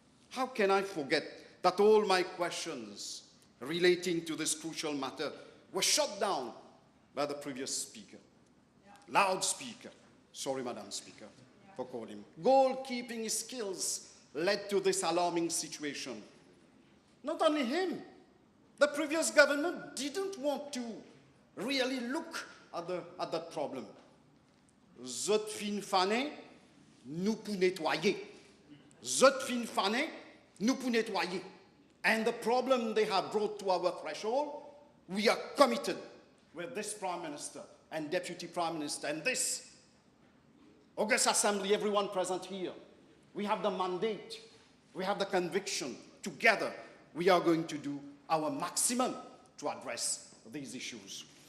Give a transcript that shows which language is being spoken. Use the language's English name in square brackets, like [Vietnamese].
[English] How can I forget that all my questions relating to this crucial matter were shut down by the previous speaker? Loudspeaker. Sorry, Madam Speaker, for calling him. Goalkeeping skills led to this alarming situation. Not only him, the previous government didn't want to really look at that problem. [Morisyen] Zot fin fané, nous pour nettoyer. Zot fin fané, nous pour nettoyer. [English] And the problem they have brought to our threshold, we are committed with this Prime Minister and Deputy Prime Minister and this August Assembly, everyone present here. We have the mandate, we have the conviction. Together, we are going to do our maximum to address these issues.